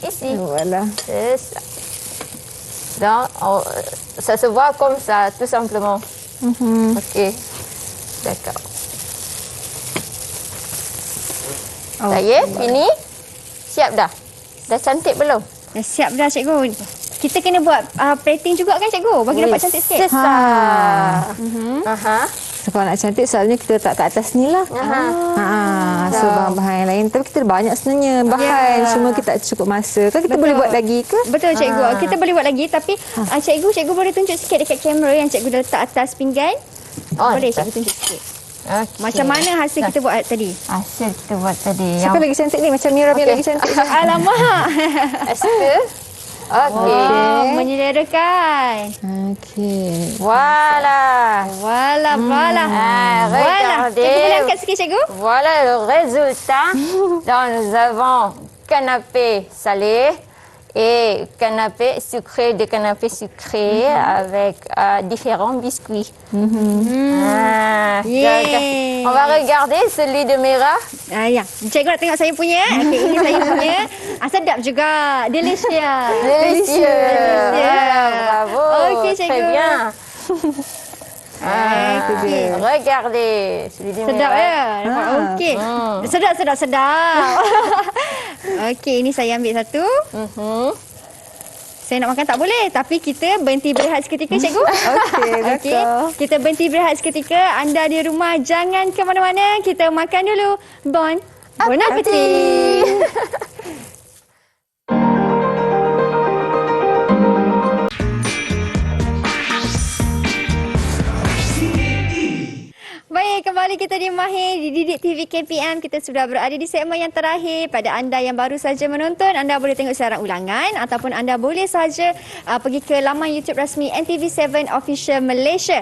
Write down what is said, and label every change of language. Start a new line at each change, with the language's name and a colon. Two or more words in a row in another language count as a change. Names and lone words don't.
French: Ici. Voilà. C'est ça. Donc, ça se voit comme ça, tout simplement. Ok. D'accord. Ça y est, fini?
Malay: Siap dah? Dah cantik belum? Dah siap dah cikgu. Kita kena buat plating juga kan cikgu? Bagi nampak cantik sikit.
French: C'est ça.
Malay: Aha. So, kalau nak cantik selalunya kita letak kat atas ni lah. So bahan-bahan yang lain. Tapi kita ada banyak sebenarnya bahan. Ya. Cuma kita tak cukup masa. Kan kita boleh buat lagi ke? Betul cikgu. Kita boleh buat lagi tapi cikgu boleh tunjuk sikit dekat kamera yang cikgu dah letak atas pinggan. Oh, Boleh letak. cikgu tunjuk sikit. Okay. Macam mana hasil kita buat tadi? Hasil kita buat tadi. Siapa lagi cantik ni? Macam Mira punya Okey. lagi cantik. Alamak.
French: Est-ce que?
Malay: Okay. Oh, menyelerakan. Okey.
French: Voilà. Wala. Wala. regardez.
Malay: Cikgu boleh angkat sikit cikgu?
French: Voilà le résultat. Donc, nous avons canapé salé et canapé sucré, des canapés sucrés avec différents biscuits.
Malay: Yeay.
French: On va regarder celui de Mira.
Malay: Ya. Cikgu nak tengok saya punya. Okey, ini saya punya. Sedap juga.
English: Delicious.
French: Délicieux. Délicieux. Bravo.
Malay: Okey,
French: Très
Malay: cikgu.
French: bien.
Malay: Itu dia.
French: Regardez celui de Sedap Mira.
Malay: ya? Nampak? Okey. Sedap. Okey, ini saya ambil satu. Saya nak makan tak boleh. Tapi kita berhenti berehat seketika, cikgu. Okey, Okey. betul. Kita berhenti berehat seketika. Anda di rumah jangan ke mana-mana. Kita makan dulu.
French: Bon appétit.
Malay: Baik, kembali kita di Mahir di Didik TV KPM. Kita sudah berada di segmen yang terakhir. Pada anda yang baru saja menonton, anda boleh tengok siaran ulangan ataupun anda boleh saja pergi ke laman YouTube rasmi NTV7 Official Malaysia.